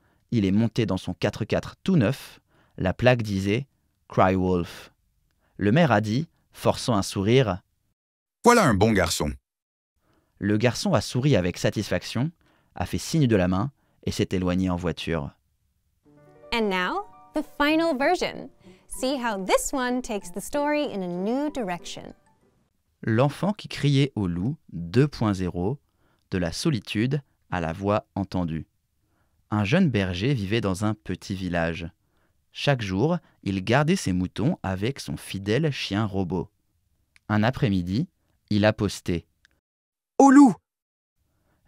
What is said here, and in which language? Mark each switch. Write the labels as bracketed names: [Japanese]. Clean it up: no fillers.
[French] Il est monté dans son 4x4 tout neuf. La plaque disait « Cry Wolf ». Le maire a dit, forçant un sourire, « Voilà un bon garçon ». Le garçon a souri avec satisfaction, a fait signe de la main et s'est éloigné en voiture. [English] And now, the final version. See how this one takes the story in a new direction. [French] L'enfant qui criait au loup 2.0, de la solitude à la voix entendue. Un jeune berger vivait dans un petit village. Chaque jour, il gardait ses moutons avec son fidèle chien robot. Un après-midi, il a posté « Au loup !»